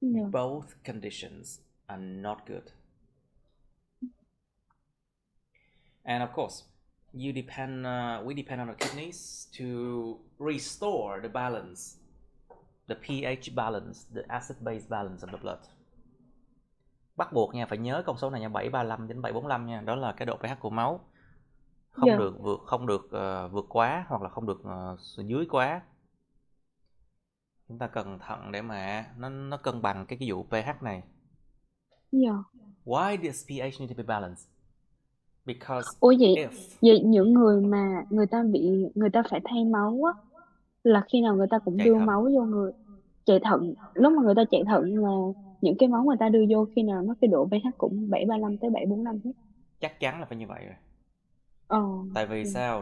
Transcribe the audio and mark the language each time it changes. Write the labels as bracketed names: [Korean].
[English] Both conditions are not good. And of course, we depend on the kidneys to restore the balance, the pH balance, the acid-base balance of the blood. [Vietnamese] Bắt buộc nha, phải nhớ con số này nha, 735 đến 745 nha, đó là cái độ pH của máu. Không được vượt quá hoặc là không được dưới quá. Chúng ta cẩn thận để mà nó cân bằng cái vụ pH này. [English] Why does pH need to be balanced? Because [Vietnamese] vậy những người mà người ta phải thay máu á, là khi nào người ta cũng đưa máu vô người chạy thận. Lúc mà người ta chạy thận là những cái máu người ta đưa vô khi nào nó cái độ pH cũng 735 tới 745 hết. Chắc chắn là phải như vậy rồi. Tại vì sao?